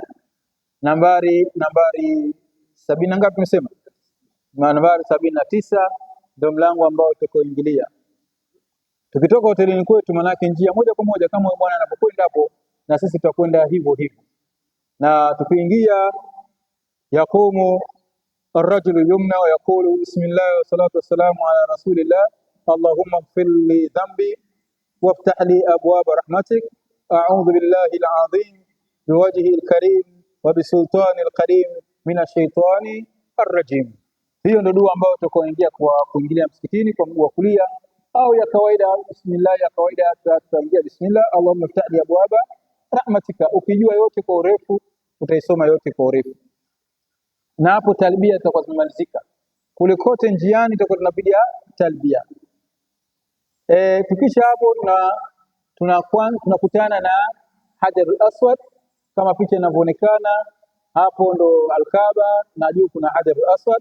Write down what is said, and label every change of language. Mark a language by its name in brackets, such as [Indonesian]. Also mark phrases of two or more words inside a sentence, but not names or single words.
[Swahili] Nambari 70 ngapi tumesema? Nambari 79 ndio mlango ambao tukoingilia. Tukitoka hotelini kwetu, manake njia moja kwa moja kama bwana anapokwenda hapo, na sisi tutakwenda hivyo hivyo. Na tukiingia, [Arabic] يقوم الرجل يمنى ويقول بسم الله والصلاة والسلام على رسول الله اللهم اغفر لي ذنبي وافتح لي أبواب رحمتك أعوذ بالله العظيم بوجهه الكريم وبسلطان الكريم من الشيطان الرجيم. [Swahili] Hiyo ndio dua ambayo tutakoingia kwa kuingilia msikitini kwa mguu wa kulia, au ya kawaida bismillah ya kawaida tutaingia bismillah [Arabic] اللهم افتح لي أبواب رحمتك. [Swahili] Ukijua yote kwa urefu utaisoma yote kwa urefu, na hapo talbia itakuwa zimemalizika. Kule kote njiani tutakuwa tunapiga talbia. Tukisha hapo tunakutana na Hajarul Aswad kama picha inavyoonekana hapo, ndo Al-Kaaba na juu kuna Hajarul Aswad.